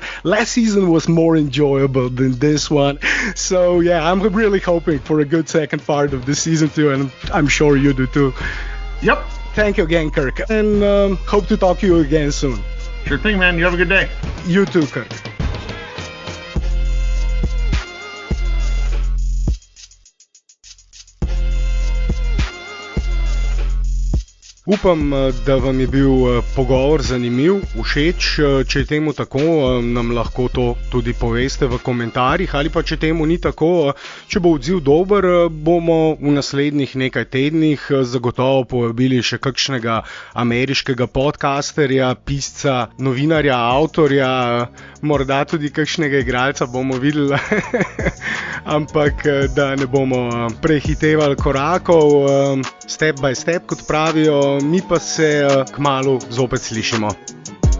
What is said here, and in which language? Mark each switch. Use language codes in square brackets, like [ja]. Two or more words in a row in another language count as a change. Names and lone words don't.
[en] Last season was more enjoyable than this one. So, I'm really hoping for a good second part of the season too. And I'm sure you do too. Yep. Thank you again, Kirk. And hope to talk to you again soon. Sure thing, man. You have a good day. You too, Kirk. [sl] Upam, da vam je bil pogovor zanimiv, všeč. Če je temu tako, nam lahko to tudi poveste v komentarjih, ali pa če temu ni tako, če bo odziv dober, bomo v naslednjih nekaj tednih zagotovo povabili še kakšnega ameriškega podcasterja, pisca, novinarja, avtorja, morda tudi kakšnega igralca bomo videli, ampak da ne bomo prehitevali korakov, [en] step by step, [sl] kot pravijo. Mi pa se kmalu zopet slišimo.